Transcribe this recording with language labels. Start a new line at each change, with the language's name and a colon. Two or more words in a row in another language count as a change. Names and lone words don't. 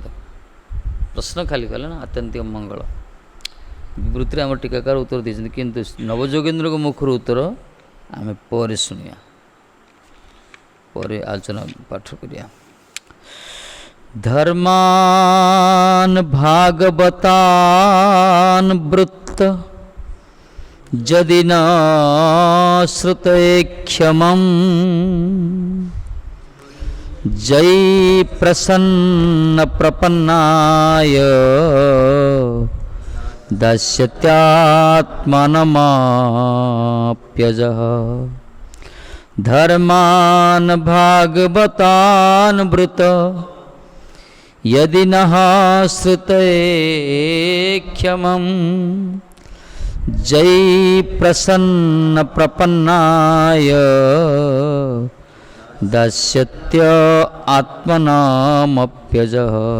Odia: ପ୍ରଶ୍ନ ଖାଲି କଲେ ନା ଆତ୍ୟନ୍ତିକ ମଙ୍ଗଳ ବିବୃତିରେ ଆମର ଟୀକାକାର ଉତ୍ତର ଦେଇଛନ୍ତି କିନ୍ତୁ ନବଯୋଗେନ୍ଦ୍ରଙ୍କ ମୁଖରୁ ଉତ୍ତର ଆମେ ପରେ ଶୁଣିବା ପରେ ଆଲୋଚନା ପାଠ କରିବା
Sanskrit: ଧର୍ମାନ୍ ଭାଗବତାନ୍ ବୃତ୍ତ ଯଦି ନ ଶ୍ରୁତେ କ୍ଷମମ୍ जय प्रसन्न प्रपन्नाय दास्यत्यात्मनमाप्यजः धर्मान् भागवतान् वृत यदि नः श्रुतये क्षमं जयि प्रसन्न प्रपन्नाय दास्यत्य आत्मनामप्यजः।